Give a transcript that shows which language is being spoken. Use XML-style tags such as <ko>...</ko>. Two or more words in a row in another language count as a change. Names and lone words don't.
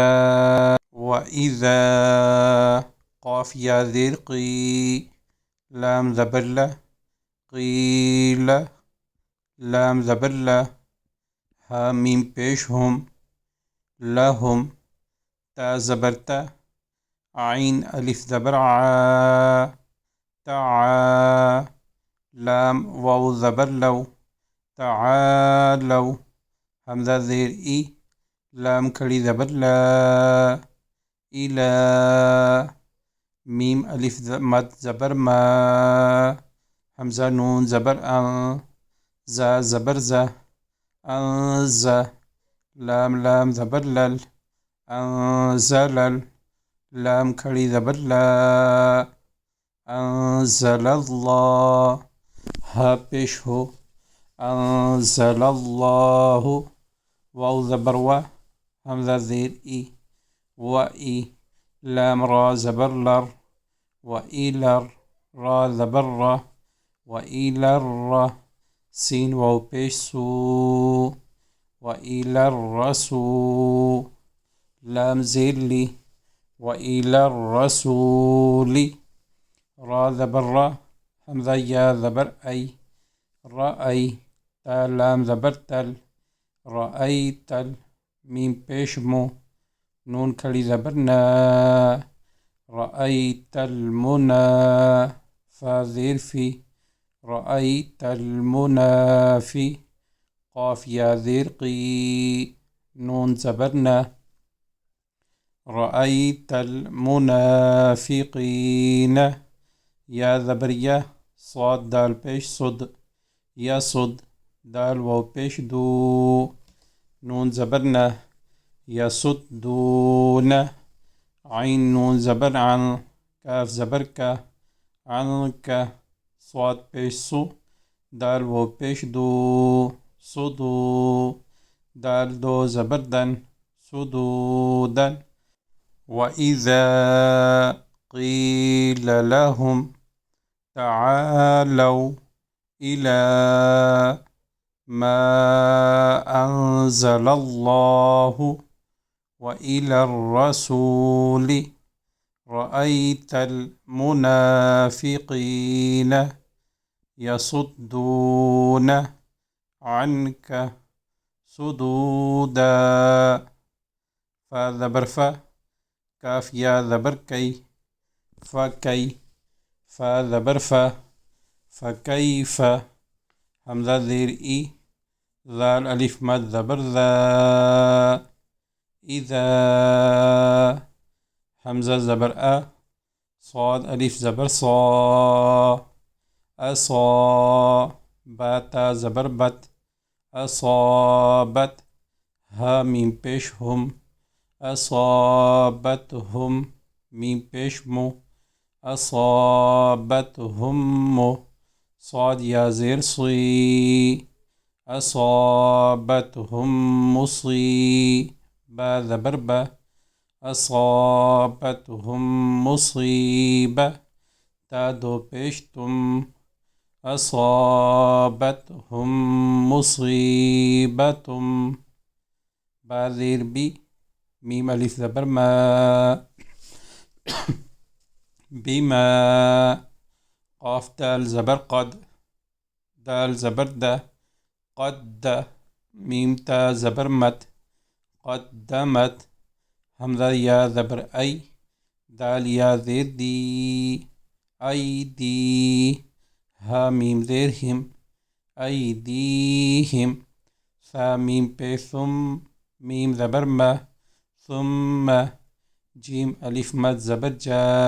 <ur>و اذا، قاف یا زیر قی، لام زبر ل، قیل، لام زبر ل، ہا میم پیش ہم، لہم، تا زبر تا، عین الف زبر عا، تعا، لام واو زبر لو، تعالو، حمزہ زیر ای، لام کھڑی زبر لا، الا، میم الف مد زبر ما، حمزہ نون زبر ان، زا زبر زا، انز، لام زبر لل، انزلل، لام کھڑی زبر لا، انزل اللہ، ہا پیش ہو، انزل اللہ، واو زبر و، حمزہ زیر ای، و ای، لام را زبر لر، و ایلر، را زبر را، و ایلر را، سین واو پیش سو، و ایلر رسو، لام زیر لی، و ایلر الرسول، را زبر را، حمزہ یا زبر ای، رأی، تا لام زبر تل، رأیتل، میم پیش مو، نون کھڑی زبر نا، رأیت المنا، فا زیر فی، رأیت المنافی، قاف یا زیر قی، نون زبر نا، رأیت المنافقین، یا زبر یا، صاد دال پیش صد، یا صد، دال واو پیش دو، نون زبر نا، یا صد دون، عین نون زبر عن، کاف زبر کا، عن کا، صاد پیش سو، دال واو پیش دو، صدو، دال دو زبر دن، صدودن.</ur> <ar>وَإِذَا قِيلَ لَهُمْ تَعَالَوْا إِلَى مَا أَنزَلَ اللَّهُ وَإِلَى الرَّسُولِ رَأَيْتَ الْمُنَافِقِينَ يَصُدُّونَ عَنْكَ صُدُودًا،</ar> <ur>فا زبر فا، کاف یا زبر کئی، فکی، فا زبر فا، فکیف، حمزہ زیر ای، زال الف مد زبر ذا، اذا، حمزہ زبر آ، صاد الف زبر صا، اصا، باتا زبر بت، اصابت، ہا میم پیش ہم، اصابتہم، میم پیش مو، اصابتہم، صاد یا زیر صی، اصابتہم مصیبہ زبر با، اصابتہم مصیبہ، تا دو پیش تم، اصابتہم مصیبتم، با زیر بی، میم الف زبر ما، بما، قاف دال زبر قد، دال زبر دا، قد میم تا زبر مت قدمت حمزہ یا زبر ای دال یا زیر دی ای دی ہا میم زیر ہم ای دی ہم سا میم پہ ثم میم زبر ما ثم جیم الف مد زبر جا</ur>